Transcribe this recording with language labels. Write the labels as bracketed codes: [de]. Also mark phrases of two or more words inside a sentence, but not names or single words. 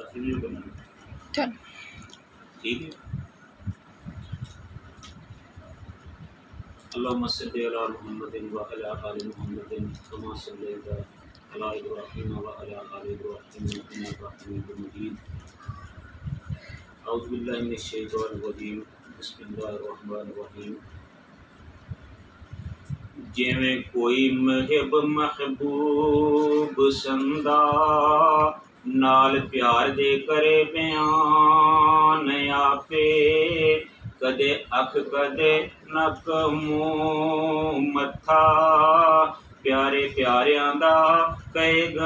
[ur] चल ٹھیک ہے. [ar] اللهم صل على محمد وعلى آل محمد كما صليت على إبراهيم وعلى آل إبراهيم إنك حميد مجيد. أعوذ بالله من الشيطان الرجيم. بسم الله الرحمن الرحيم. [pa] جویں کوئی محب محبوب سندا نال پیار دے کرے بیان آپے کدے اکھ کدے نک منہ متھا پیارے پیاریاں دا کہے